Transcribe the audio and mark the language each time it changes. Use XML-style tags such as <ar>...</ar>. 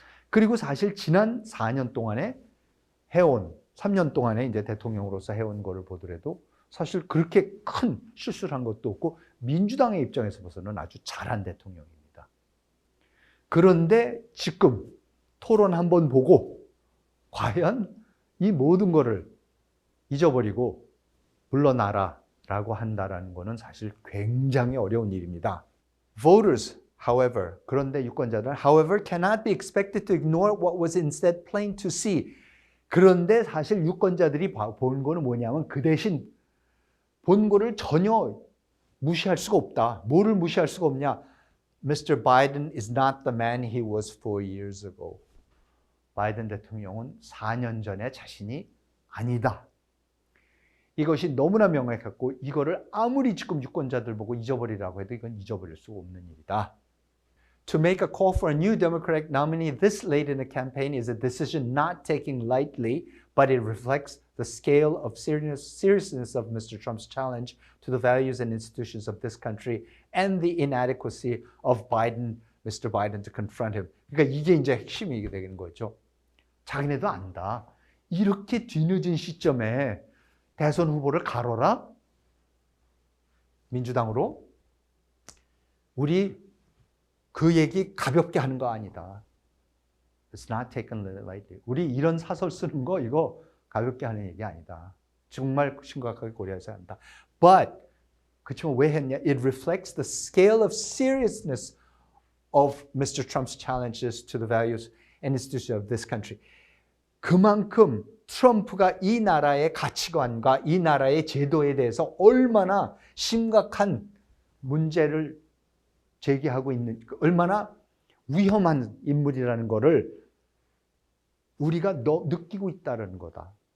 <ko>그리고 사실 지난 4년 동안에 3년 동안에 이제 대통령으로서 해온 거를 보더라도 사실 그렇게 큰 실수를 한 것도 없고 민주당의 입장에서 봐서는 아주 잘한 대통령입니다. 그런데 지금 토론 한번 보고 과연 이 모든 거를 잊어버리고 물러나라라고 한다라는 거는 사실 굉장히 어려운 일입니다.</ko> <en>Voters, however,</en> <ko>그런데 유권자들은</ko> <en>however cannot be expected to ignore what was instead plain to see.</en> <ko>그런데 사실 유권자들이 본 거는 뭐냐면 그 대신 본 거를 전혀 무시할 수가 없다. 뭐를 무시할 수가 없냐? Mr.</ko> <en>Biden is not the man he was 4 years ago.</en> <ko>바이든 대통령은 4년 전의 자신이 아니다. 이것이 너무나 명확했고 이거를 아무리 지금 유권자들 보고 잊어버리라고 해도 이건 잊어버릴 수 없는 일이다.</ko> <en>To make a call for a new Democratic nominee this late in the campaign is a decision not taken lightly, but it reflects the scale of seriousness of Mr. Trump's challenge to the values and institutions of this country and the inadequacy of Mr. Biden to confront him.</en> <ko>그러니까 이게 이제 핵심이 되는 거죠. 자기네도 안다. 이렇게 뒤늦은 시점에 대선 후보를 가로라? 민주당으로? 우리 그 얘기 가볍게 하는 거 아니다.</ko> <en>It's not taken lightly.</en> <ko>우리 이런 사설 쓰는 거 이거 가볍게 하는 얘기 아니다. 정말 심각하게 고려해서 한다. But 그렇지만 왜 했냐?</ko> <en>It reflects the scale of seriousness of Mr. Trump's challenges to the values and institutions of this country.</en> <ko>그만큼 트럼프가 이 나라의 가치관과 이 나라의 제도에 대해서 얼마나 심각한 문제를 제기하고 있는, 얼마나 위험한 인물이라는 것을 우리가 느끼고 있다는 거다.</ko>